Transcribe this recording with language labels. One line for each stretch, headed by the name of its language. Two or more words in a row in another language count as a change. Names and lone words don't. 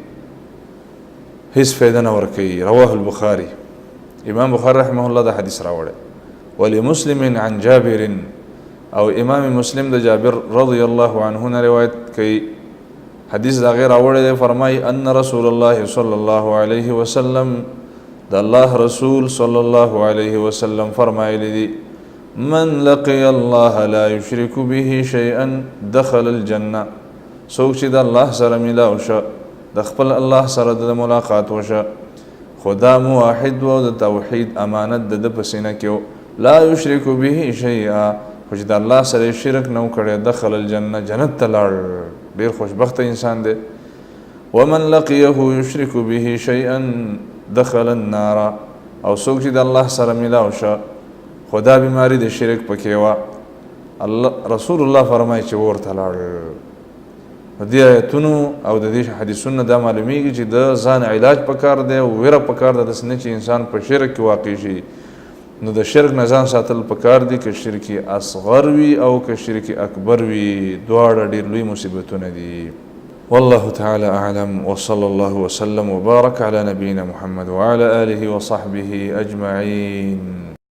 Pashto: هیڅ فایده نه ورکوي
Arabic: رواه البخاري
Pashto: امام بخاري
Arabic: رحمه الله
Pashto: دا حدیث راوړی
Arabic: ولمسلم عن جابر
Pashto: او امام مسلم د جابر
Arabic: رضی الله عنه
Pashto: نه روایت کوي حدیث دا غیر راوړی دی فرمایي
Arabic: ان رسول الله صلی الله علیه وسلم
Pashto: د الله رسول
Arabic: صلی الله علیه وسلم
Pashto: فرمایلی دی
Arabic: من لقي الله لا يشرك به شيئا دخل الجنه
Pashto: څوک چې د الله سره ملاو شه د خپل الله سره د ملاقات وشه خدا موحد و د توحید امانت د په سینه کې
Arabic: لا يشرك به شيئا
Pashto: خو چې د الله سره شرک نه وکړي
Arabic: دخل الجنه
Pashto: جنت ته لاړ ډېر خوشبخته انسان دی
Arabic: ومن لقيه يشرك به شيئا دخل النار
Pashto: او څوک چې د الله سره ملاو شه خدا بیماری د شرک پکې وه الله رسول الله فرمایي چې ورته لاړ د دې آیتونو او د دې حدیثونو دا معلومیږي چې د ځان علاج پکار دی او ویره پکار ده داسې نه چې انسان په شرک کې واقع شي نو د شرک نه ځان ساتل پکار دي که شرک اصغر وي او که شرک اکبر وي دواړه ډېر لوی مصیبتونه دي
Arabic: والله تعالى أعلم وصلى الله وسلم وبارك على نبينا محمد وعلى آله وصحبه أجمعين